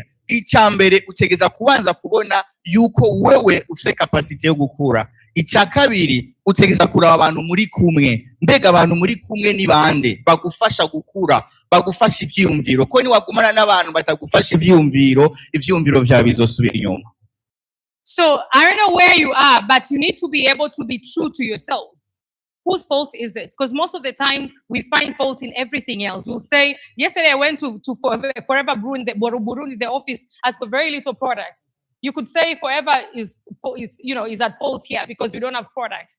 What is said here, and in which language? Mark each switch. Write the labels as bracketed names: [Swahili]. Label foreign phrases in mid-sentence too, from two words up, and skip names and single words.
[Rundi] Icambere utegeza kubanza kubona yuko wewe ufite capacity yo gukura. Icya kabiri utegeza kuraba abantu muri kumwe, mbega abantu muri kumwe ni bande bagufasha gukura, bagufasha ivyumviro, ko ni wagumana n'abantu batagufasha ivyumviro vyawe bizosubira inyuma. [English] So I don't know where you are, but you need to be able to be true to yourself. Whose fault is it? Because most of the time we find fault in everything else. We'll say, yesterday I went to Forever Burundi, the office has got very little products. You could say Forever is at fault here because we don't have products.